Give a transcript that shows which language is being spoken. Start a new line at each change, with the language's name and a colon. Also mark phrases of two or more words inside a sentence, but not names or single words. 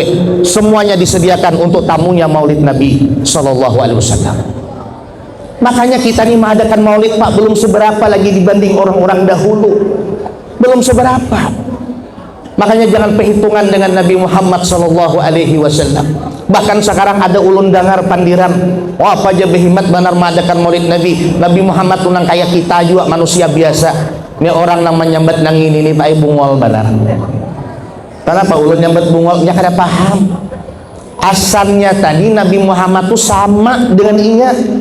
Indonesian: Semuanya disediakan untuk tamunya maulid Nabi SAW. Makanya kita ini mengadakan maulid Pak, belum seberapa lagi dibanding orang-orang dahulu. Belum seberapa. Makanya jangan perhitungan dengan Nabi Muhammad SAW.
Banjar: Bahkan sekarang ada ulun dengar pandiran, oh apa aja behimat benar mengadakan maulid Nabi. Nabi Muhammad tunang kayak kita juga, manusia biasa. Ini orang namanya nyambat nang ini Pak bungol benar. Kenapa ulun nyambat bungolnya kada paham? Asalnya tadi Nabi Muhammad tuh sama dengan inya.